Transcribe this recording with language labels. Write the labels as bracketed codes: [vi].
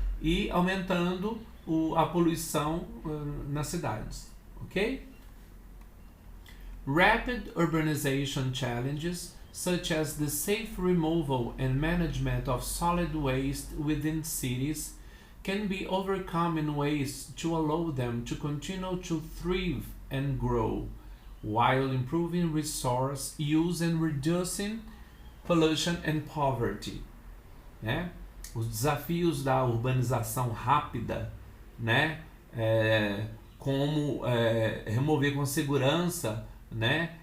[pt] E aumentando a poluição nas cidades, ok? [en] Rapid urbanization challenges, such as the safe removal and management of solid waste within cities, can be overcome in ways to allow them to continue to thrive and grow, while improving resource use and reducing pollution and poverty. [pt] Né? Os desafios da urbanização rápida, né? Como remover com segurança, né?